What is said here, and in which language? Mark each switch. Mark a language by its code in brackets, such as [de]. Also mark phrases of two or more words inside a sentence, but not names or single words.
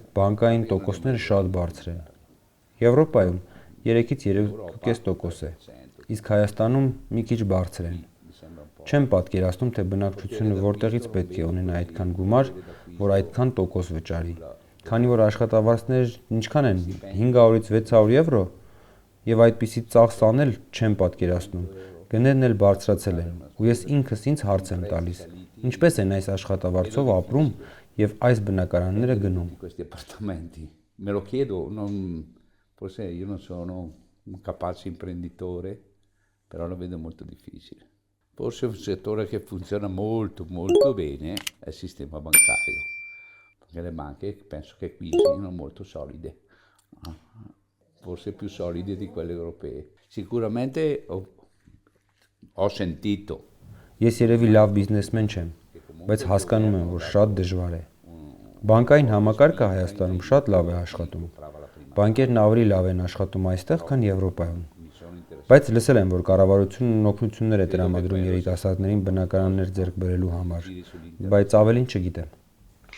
[hy] բանկային տոկոսները շատ բարձր են։ Եվրոպայում 3-ից 3.5% է, իսկ Հայաստանում մի քիչ բարձր են։ Չեմ պատկերացնում, թե բնակչությունը որտեղից պետք է ունենա այդքան գումար, որ այդքան տոկոս վճարի։ Քանի որ աշխատավարձներ ինչքան են 500-ից 600 եվրո, եւ այդպիսի ծախս անել չեմ պատկերացնում։ Գներն էլ բարձրացել են, ու ես ինքս ինձ հարց եմ տալիս. ինչպես են այս աշխատավարձով ապրում եւ այս բնակարանները գնում։ [it] questi appartamenti. Me lo chiedo, forse io non sono un capace imprenditore, però lo vedo molto difficile. Forse un settore che funziona molto bene è il sistema bancario, perché le banche penso che qui siano molto solide, forse più solide di quelle europee. Sicuramente ho sentito. [hy] Ես երևի լավ բիզնեսմեն չեմ, բայց հասկանում եմ, որ շատ դժվար է։ Բանկային համակարգը Հայաստանում շատ լավ է աշխատում։ Բանկերն ավելի լավ են աշխատում այստեղ, քան Եվրոպայում։ Բայց լսել եմ, որ կառավարությունն օգնություններ է տրամադրում երիտասարդներին բնակարաններ ձեռք բերելու համար, բայց ավելին չգիտեմ։